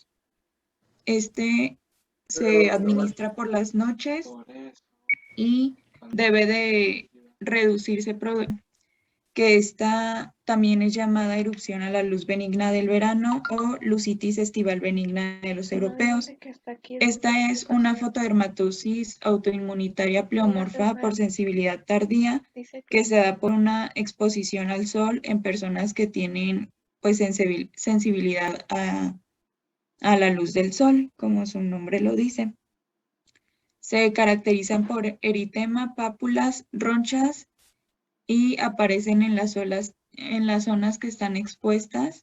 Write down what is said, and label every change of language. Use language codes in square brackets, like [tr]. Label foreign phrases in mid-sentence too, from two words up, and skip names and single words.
[es] Este se administra por las noches y debe de reducirse, que esta también es llamada erupción a la luz benigna del verano o lucitis estival benigna de los No, europeos. dice que está aquí. Esta es una fotodermatosis autoinmunitaria pleomorfa por sensibilidad tardía Dice que se da por una exposición al sol en personas que tienen pues sensibilidad a la luz del sol, como su nombre lo dice. Se caracterizan por eritema, pápulas, ronchas y aparecen en las zonas que están expuestas.